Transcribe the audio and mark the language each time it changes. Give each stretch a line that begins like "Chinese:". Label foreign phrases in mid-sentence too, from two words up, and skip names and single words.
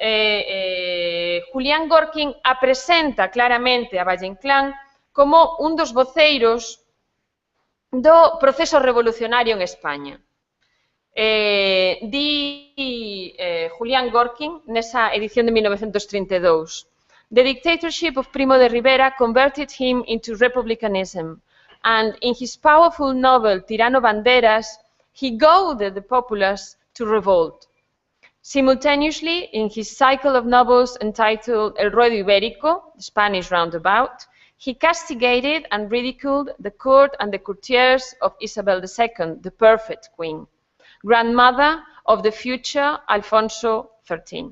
Galician: Julián Gorkin apresenta claramente a Valle-Inclán como un dos voceiros do proceso revolucionario en España. Di Julián Gorkin nesa edición de 1932.
English: The dictatorship of Primo de Rivera converted him into republicanism, and in his powerful novel Tirano Banderas, he goaded the populace to revolt. Simultaneously, in his cycle of novels entitled El Ruedo Ibérico, the Spanish Roundabout, he castigated and ridiculed the court and the courtiers of Isabel II, the perfect queen, grandmother of the future Alfonso XIII.